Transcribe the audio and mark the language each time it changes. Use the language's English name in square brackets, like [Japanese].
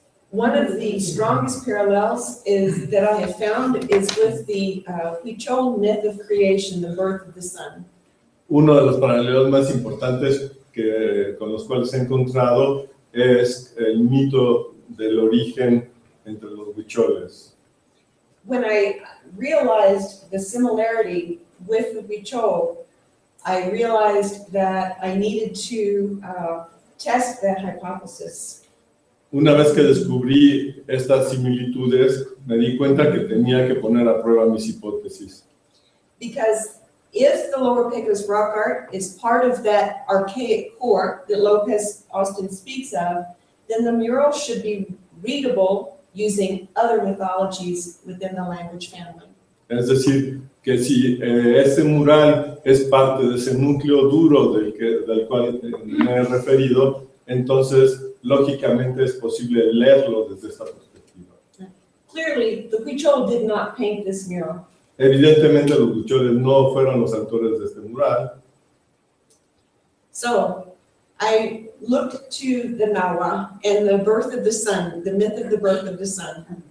[English] One of the strongest parallels that I have found is with the Huichol myth of creation, the birth of the sun. [Spanish] Uno de los paralelos más importantes con los cuales he encontrado es el mito del origen entre los huicholes. [English] When I realized the similarity with the Huichol, I realized that I needed to test that hypothesis. [Spanish] Una vez que descubrí estas similitudes, me di cuenta que tenía que poner a prueba mis hipótesis. [English] Because if the Lower Pecos rock art is part of that archaic core that Lopez Austin speaks of, then the mural should be readable using other mythologies within the language family. [Spanish] Es decir, que si este mural es parte de ese núcleo duro del cual me he referido, entonces lógicamente es posible leerlo desde esta perspectiva. [English] Clearly, the Huichol did not paint this mural. [Spanish] Evidentemente los huicholes no fueron los autores de este mural. [English] So I looked to the Nahua and the birth of the sun, the myth of the birth of the sun.